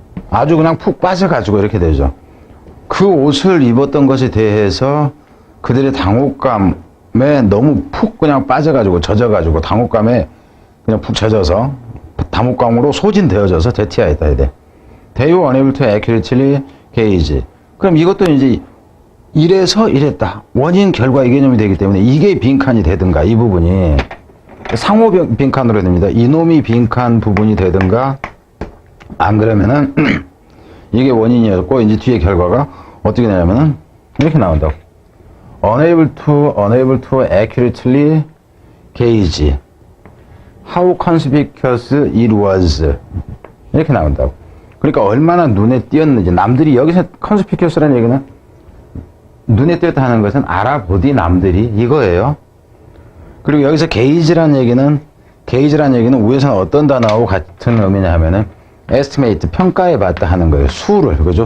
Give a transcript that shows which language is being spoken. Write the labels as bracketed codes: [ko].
[ko] 아주 그냥 푹 빠져가지고 이렇게 되죠. 그 옷을 입었던 것에 대해서 그들의 당혹감에 너무 푹 그냥 빠져가지고 젖어가지고 당혹감에 그냥 푹 젖어서 당혹감으로 소진되어져서 대티하였다 해야 돼. [en] They were unable to accurately gauge. [ko] 그럼 이것도 이제 이래서 이랬다. 원인 결과 이 개념이 되기 때문에 이게 빈칸이 되든가 이 부분이 상호 빈칸으로 됩니다. 이놈이 빈칸 부분이 되든가 안 그러면은 이게 원인이었고 이제 뒤에 결과가 어떻게 되냐면은 이렇게 나온다고. [en] unable to accurately gauge how conspicuous it was [ko] 이렇게 나온다고. 그러니까 얼마나 눈에 띄었는지 남들이 여기서 conspicuous라는 얘기는 눈에 띄었다 하는 것은 알아보디 남들이 이거예요. 그리고 여기서 gauge라는 얘기는 위에서는 어떤 단어하고 같은 의미냐 하면은 estimate 평가해 봤다 하는 거예요. 수를 그죠?